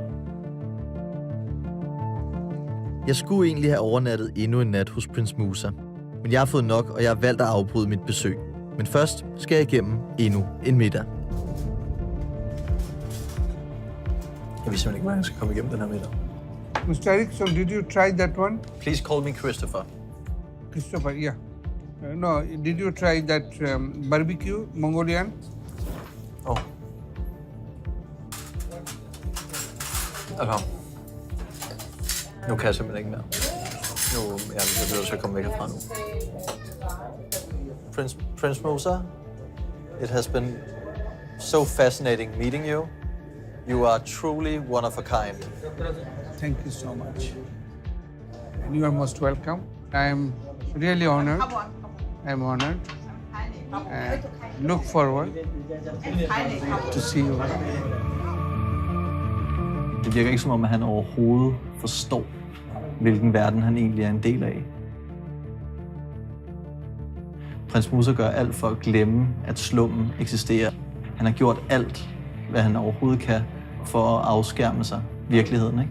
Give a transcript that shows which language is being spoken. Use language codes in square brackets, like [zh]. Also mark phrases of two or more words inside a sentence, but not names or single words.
[da] Jeg skulle egentlig have overnattet endnu en nat hos Prins Musa. Men jeg har fået nok, og jeg har valgt at afbryde mit besøg. Men først skal jeg igennem endnu en middag. Jeg ved simpelthen ikke, hvordan jeg skal komme igennem den her middag. [en] Mr. Erickson, did you try that one? Please call me Christopher. Christopher, yeah. No, did you try that barbecue, Mongolian? Oh. Okay. [da] Nu kan jeg simpelthen ikke mere. Nu jeg bliver nødt til at komme væk herfra nu. [en] Prince Musa, it has been so fascinating meeting you. You are truly one of a kind. Thank you so much. And you are most welcome. I am really honored. I'm honored. and look forward to see you. [da] Det virker ikke som om, at han overhovedet forstår, hvilken verden han egentlig er en del af. Prins Musa gør alt for at glemme, at slummen eksisterer. Han har gjort alt, hvad han overhovedet kan, for at afskærme sig virkeligheden, ikke?